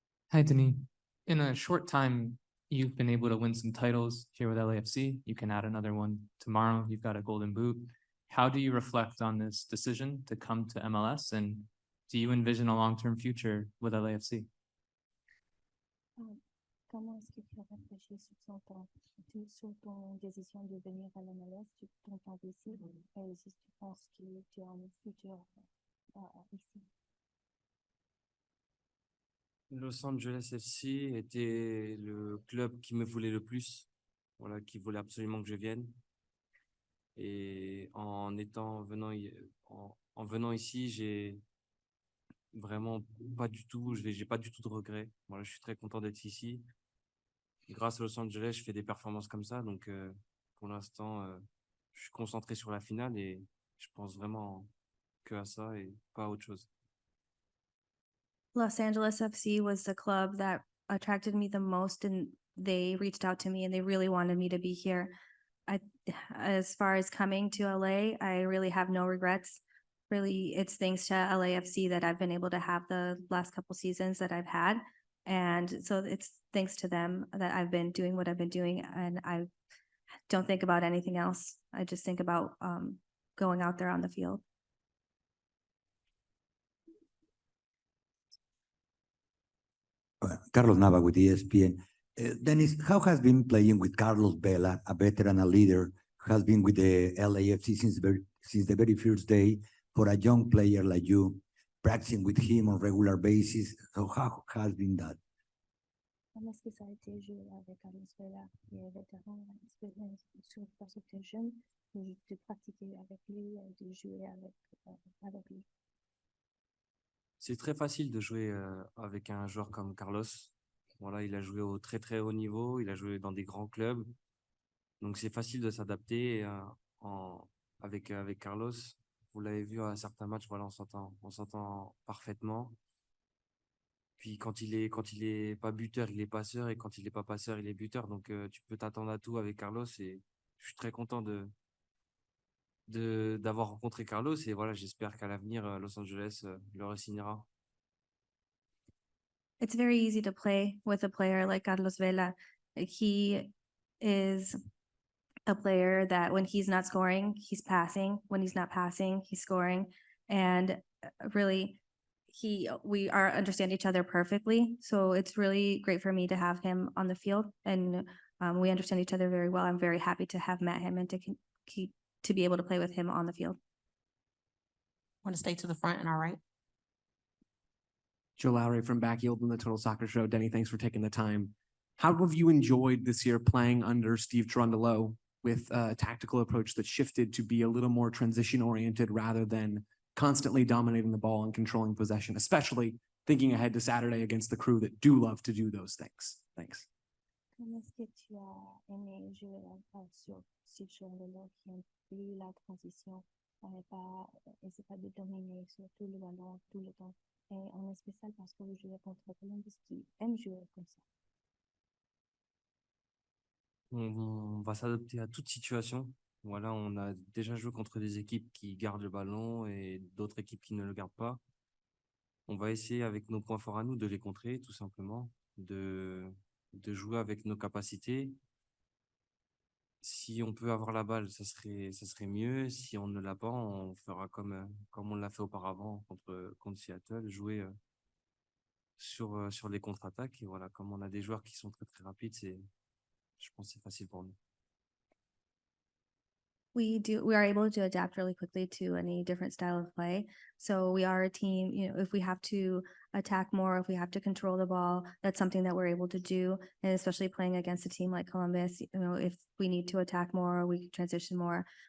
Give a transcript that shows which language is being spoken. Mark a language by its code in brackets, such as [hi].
[en] Hi, Denis. In a short time, you've been able to win some titles here with LAFC. You can add another one tomorrow. You've got a golden boot. How do you reflect on this decision to come to MLS, and do you envision a long-term future with LAFC? [fr] Comment est-ce que tu as réfléchi sur ton décision de venir à la MLS, ton temps ici, et si tu penses que tu as un futur ici? Los Angeles FC était le club qui me voulait le plus, voilà, qui voulait absolument que je vienne. Et en venant ici, j'ai vraiment pas du tout, j'ai pas du tout de regrets. Voilà, je suis très content d'être ici. Et grâce à Los Angeles, je fais des performances comme ça, donc pour l'instant, je suis concentré sur la finale et je pense vraiment que à ça et pas à autre chose. [en] Los Angeles FC was the club that attracted me the most, and they reached out to me and they really wanted me to be here. As far as coming to LA, I really have no regrets. Really, it's thanks to LAFC that I've been able to have the last couple seasons that I've had. And so it's thanks to them that I've been doing what I've been doing, and I don't think about anything else. I just think about going out there on the field. Carlos Nava with ESPN. Dennis, how has been playing with Carlos Vela, a veteran, a leader, has been with the LAFC since the very first day, for a young player like you, practicing with him on regular basis? So how has been that? [fr] Comment est-ce que ça a été jouer avec Carlos Vela, qui est vétéran, surtout parce que tu es jeune, de pratiquer avec lui, de jouer avec lui? C'est très facile de jouer avec un joueur comme Carlos. Voilà, il a joué au très très haut niveau, il a joué dans des grands clubs. Donc c'est facile de s'adapter avec Carlos. Vous l'avez vu à certains matchs, voilà, on s'entend parfaitement. Puis quand il est pas buteur, il est passeur, et quand il est pas passeur, il est buteur. Donc tu peux t'attendre à tout avec Carlos, et je suis très content d'avoir rencontré Carlos, et voilà, j'espère qu'à l'avenir Los Angeles le re-signera. [en] It's very easy to play with a player like Carlos Vela. He is a player that when he's not scoring, he's passing. When he's not passing, he's scoring. And really, we understand each other perfectly. So it's really great for me to have him on the field, and we understand each other very well. I'm very happy to have met him and to be able to play with him on the field. Want to stay to the front and our right. Joe Lowry from Backfield on the Total Soccer Show. Denny, thanks for taking the time. How have you enjoyed this year playing under Steve Cherundolo with a tactical approach that shifted to be a little more transition-oriented rather than constantly dominating the ball and controlling possession, especially thinking ahead to Saturday against the Crew that do love to do those things? Thanks. [fr] Comment est-ce que tu as aimé jouer sur Steve Cherundolo qui inclut la transition et c'est pas de dominer sur tout le ballon tout le temps, et en spécial parce que vous jouez contre Columbus qui aime jouer comme ça? On va s'adapter à toute situation. Voilà, on a déjà joué contre des équipes qui gardent le ballon et d'autres équipes qui ne le gardent pas. On va essayer, avec nos points forts à nous, de les contrer, tout simplement, de jouer avec nos capacités. Si on peut avoir la balle, ça serait mieux. Si on ne l'a pas, on fera comme on l'a fait auparavant contre Seattle, jouer sur les contre-attaques. Et voilà, comme on a des joueurs qui sont très très rapides, je pense que c'est facile pour nous. [en] We are able to adapt really quickly to any different style of play. So we are a team, if we have to attack more, if we have to control the ball, that's something that we're able to do. And especially playing against a team like Columbus, if we need to attack more, we can transition more.